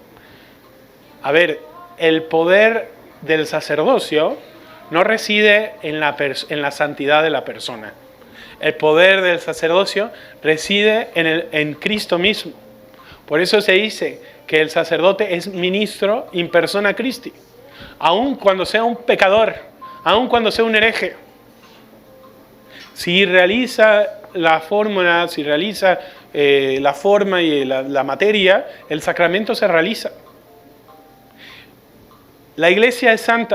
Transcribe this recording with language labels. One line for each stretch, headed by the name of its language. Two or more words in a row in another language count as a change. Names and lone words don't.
Spanish: A ver, el poder del sacerdocio no reside en la santidad de la persona. El poder del sacerdocio reside en Cristo mismo. Por eso se dice que el sacerdote es ministro
Latin: in persona Christi.
Spanish: Aun cuando sea un pecador, aun cuando sea un hereje. Si realiza la fórmula, si realiza la forma y la materia, el sacramento se realiza. La iglesia es santa.